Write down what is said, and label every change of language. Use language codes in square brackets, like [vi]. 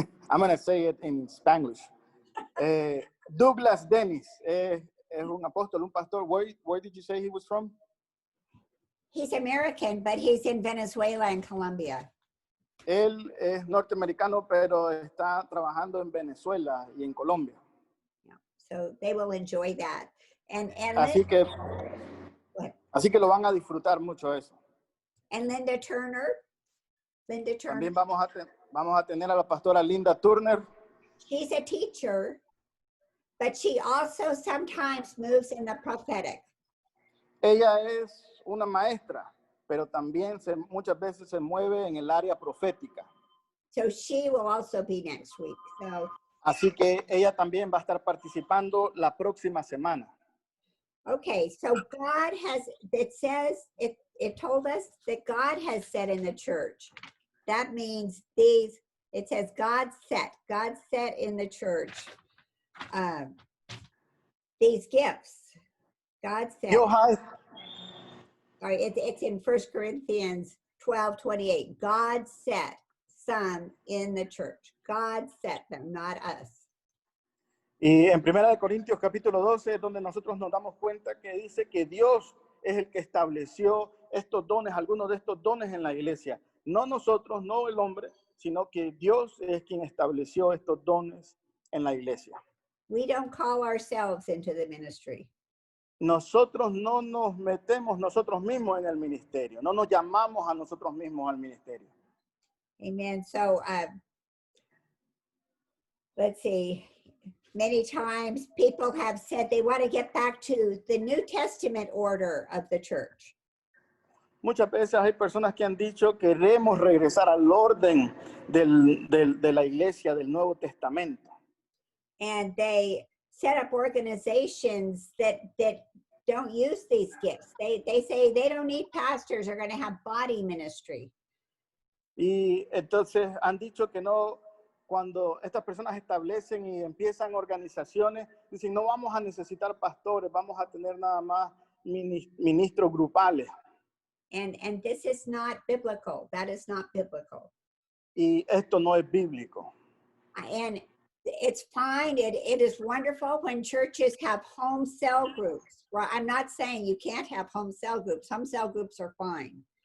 [en] I'm going to say it in Spanish. Douglas Dennis [es] es un apóstol, un pastor. [en] Where did you say he was from? He's American, but he's in Venezuela and Colombia. [es] Él es norteamericano, pero está trabajando en Venezuela y en Colombia. [en] Yeah. So they will enjoy that. And [es] así que lo van a disfrutar mucho eso. [en] And Linda Turner. [es] También vamos a tener a la pastora Linda Turner. [en] She's a teacher, but she also sometimes moves in the prophetic. [es] Ella es una maestra, pero también muchas veces se mueve en el área profética. [en] So she will also be next week. [es] Así que ella también va a estar participando la próxima semana. [en] Okay, so God has, it told us that God has set in the church. That means it says God set in the church these gifts. God set. It's in 1 Corinthians 12:28. God set some in the church. God set them, not us. [es] Y en 1 Corintios capítulo 12 es donde nosotros nos damos cuenta que dice que Dios es el que estableció estos dones, algunos de estos dones en la iglesia. No nosotros, no el hombre, sino que Dios es quien estableció estos dones en la iglesia. [en] We don't call ourselves into the ministry. [es] Nosotros no nos metemos nosotros mismos en el ministerio, no nos llamamos a nosotros mismos al ministerio. [en] Amen. So let's see. Many times people have said they want to get back to the New Testament order of the church. [es] Muchas veces hay personas que han dicho queremos regresar al orden de la iglesia del Nuevo Testamento. [en] And they set up organizations that don't use these gifts. They say they don't need pastors, they're going to have body ministry. [es] Y entonces han dicho que no cuando estas personas establecen y empiezan organizaciones, dicen, no vamos a necesitar pastores, vamos a tener nada más ministros grupales. [en] And this is not biblical. That is not biblical. [es] Y esto no es bíblico. [en] And it's fine. It is wonderful when churches have home cell groups. Well, I'm not saying you can't have home cell groups. Home cell groups are fine.